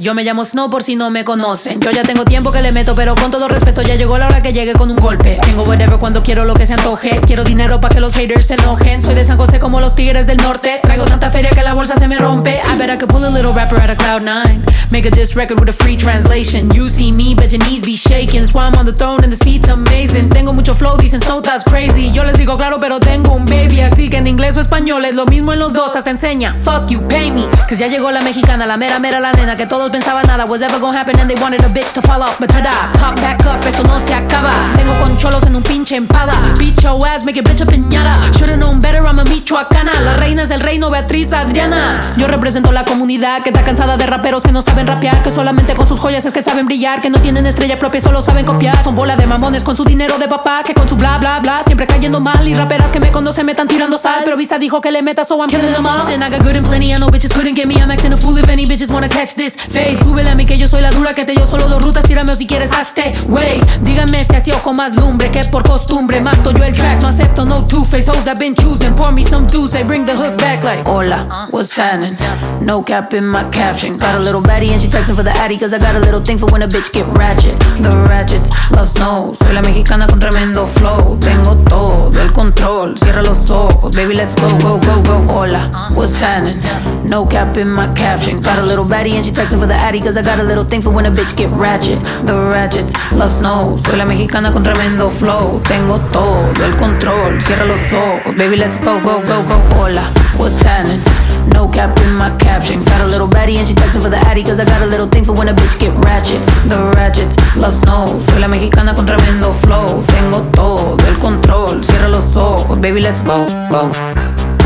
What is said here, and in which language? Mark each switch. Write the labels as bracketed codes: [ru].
[es] Yo me llamo Snow por si no me conocen. Yo ya tengo tiempo que le meto, pero con todo respeto, ya llegó la hora que llegue con un golpe. Tengo whatever cuando quiero lo que se antoje. Quiero dinero pa' que los haters se enojen. Soy de San José como los tigres del norte. Traigo tanta feria que la bolsa se me rompe. [en] I bet I could pull a little rapper out of cloud nine. Make a diss record with a free translation. You see me, bet your knees be shaking. That's why I'm on the throne and the seat's amazing. [es] Tengo mucho flow, dicen Snow, [en] that's crazy. [es] Yo les digo claro, pero tengo un baby. Así que en inglés o español es lo mismo en los dos, hasta enseña. [en] Fuck you, pay me. Cause [es] ya llegó la mexicana, la mera mera la nena. Que todos pensaban nada [en] was ever gonna happen. And they wanted a bitch to fall off, but ta-da. Pop back up, [es] eso no se acaba. Tengo con cholos en un pinche empada. [en] Beat your ass, make your bitch a piñata. Should've known better, I'm a michoacana. [es] La reina es el reino, Beatriz Adriana. Yo represento la comunidad que está cansada de raperos que no saben rapear. Que solamente con sus joyas es que saben brillar. Que no tienen estrella propia, solo saben copiar. Son bola de mamones con su dinero de papá. Que con su bla bla bla, siempre cayendo mal. Y raperas que me conocen me están tirando sal. Pero Visa dijo que le meta, [en] so I'm killing them all. And I got good and plenty, I know bitches couldn't get me. I'm acting a fool if any bitches wanna catch this fade. [es] Súbele a mí que yo soy la dura. Que te dio solo dos rutas, tírame o si quieres hazte wey. Díganme si así ojo más lumbre. Que por costumbre mato yo el track. [en] No acepto no two-face hoes that been choosing. Pour me some juice, I bring the hook back like hola, what's happening? No cap in my caption. Got a little baddie and she texting for the addy, cause I got a little thing for when a bitch get ratchet. The ratchets love snow. [es] Soy la mexicana con tremendo flow. Tengo todo el control. Cierra los ojos, [en] baby, let's go, go, go, go. Hola, what's happening? No cap in my caption. Got a little baddie and she texting for the addy, cause I got a little thing for when a bitch get ratchet. The ratchets love snow. [es] Soy la mexicana con tremendo flow. Tengo todo el control. Cierra los ojos, [en] baby, let's go, go, go, go. Hola, what's happening? No cap in my caption. Got a little baddie and she texting for the addy, cause I got a little thing for when a bitch get ratchet. The ratchets love snow. [es] Soy la mexicana con tremendo flow. Tengo todo el control. Cierra los ojos, [en] baby, let's go, go, go.